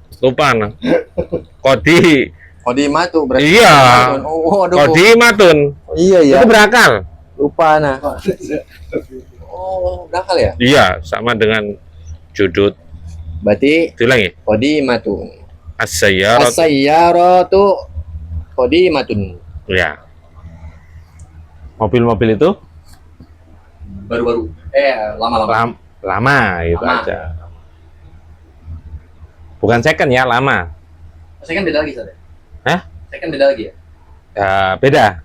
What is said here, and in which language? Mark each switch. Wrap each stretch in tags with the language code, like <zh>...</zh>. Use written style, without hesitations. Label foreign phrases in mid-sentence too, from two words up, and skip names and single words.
<id>Lupa nah. Kodi Qadimatu berarti. Iya. Oh, aduh.</id> <ar>Qadimatun.</ar> <id>Iya ya. Itu berakal. Lupa nah. Oh, berakal ya? Iya, sama dengan judud. Berarti Diulangi.</id> <ar>qadimatun. As-sayyarat. السياراتُ قديمةٌ.</ar> <id>Ya. Mobil-mobil itu Baru-baru. Lama-lama. lama itu Lama. aja. Bukan second ya, lama. Saya kan beda lagi, Ustaz. Hah? Saya kan beda lagi ya? Ya, beda.</id>